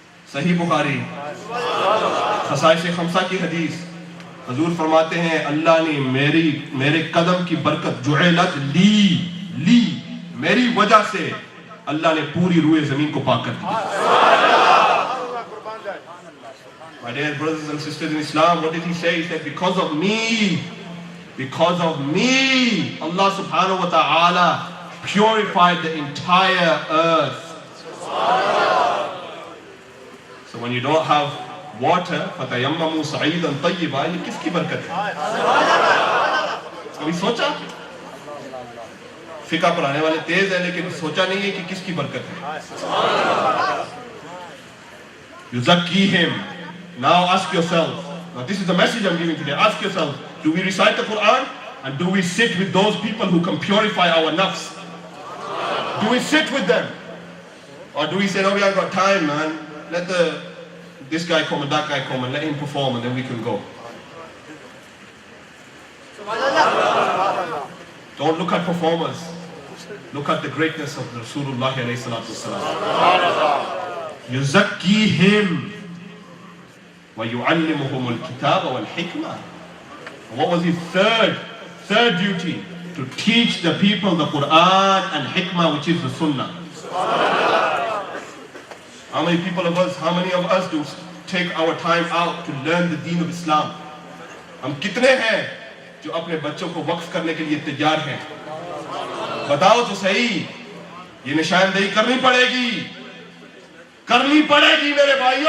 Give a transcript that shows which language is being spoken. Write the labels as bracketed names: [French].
[Urdu] صحیح بخاری خصائص خمسہ کی حدیث. حضور فرماتے ہیں اللہ نے میرے قدم کی برکت, جعلت لی میری وجہ سے اللہ نے پوری روئے زمین کو پاک کر دیا. [English] My dear brothers and sisters in Islam, what did he say? He said, because of me, Allah subhanahu wa ta'ala purified the entire earth. So when you don't have water, [Arabic] فَتَيَمَّمُوا صَعِيدًا طَيِّبًا, [Urdu] یہ کس کی برکت ہے؟ کبھی سوچا؟ فقہ پڑھانے والے تیز ہیں لیکن سوچا نہیں ہے کہ کس کی برکت ہے. [Arabic] يُزَكِّيهِمْ. [English] Now ask yourself, now this is the message I'm giving today, ask yourself, do we recite the Quran and do we sit with those people who can purify our nafs? Do we sit with them? Or do we say, no, we haven't got time, man, let this guy come and that guy come and let him perform and then we can go. Don't look at performers, look at the greatness of Rasulullah alayhi salatu wasalam. [Arabic] يُزَكِّيهِمْ وَيُعَلِّمُهُمُ الْكِتَابَ وَالْحِكْمَةِ. [English] What was his third duty? To teach the people the Quran and hikmah, which is the Sunnah. How many of us do take our time out to learn the deen of Islam? [Urdu] ہم کتنے ہیں جو اپنے بچوں کو وقف کرنے کے لیے تیار ہیں؟ بتاؤ تو صحیح. یہ نشاندہی کرنی پڑے گی میرے بھائیوں.